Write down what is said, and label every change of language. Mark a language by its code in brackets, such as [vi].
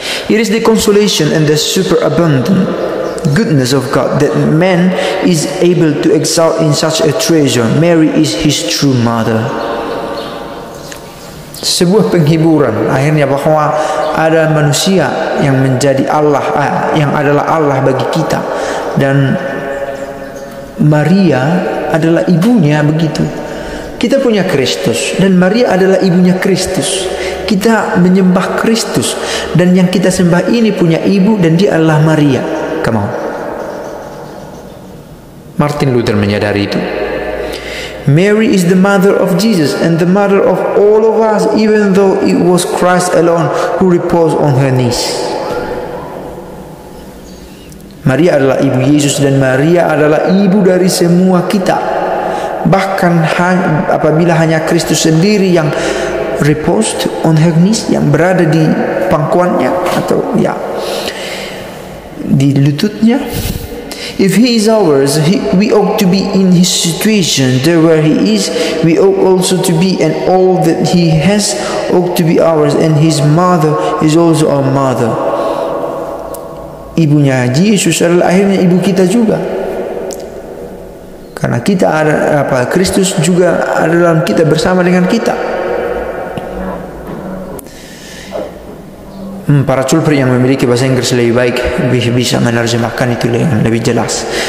[en] It is the consolation and the superabundant goodness of God that man is able to exalt in such a treasure. Mary is his true mother. [id] Sebuah penghiburan akhirnya bahwa ada manusia yang menjadi Allah, yang adalah Allah bagi kita, dan Maria adalah ibunya. Begitu kita punya Kristus dan Maria adalah ibunya Kristus. Kita menyembah Kristus dan yang kita sembah ini punya ibu dan dia adalah Maria. [en] Come on. [id] Martin Luther menyadari itu. [en] Mary is the mother of Jesus and the mother of all of us, even though it was Christ alone who reposed on her knees. [id] Maria adalah ibu Yesus dan Maria adalah ibu dari semua kita. Bahkan apabila hanya Kristus sendiri yang [en] reposed on her knees, [id] yang berada di pangkuannya atau di lututnya. [en] If he is ours, we ought to be in his situation. There where he is, we ought also to be, and all that he has ought to be ours, and his mother is also our mother. [id] Ibunya Yesus adalah akhirnya ibu kita juga. Karena kita ada Kristus juga ada dalam kita, bersama dengan kita. Para culprit yang memiliki bahasa Inggris lebih baik bisa menerjemahkan itu yang lebih jelas.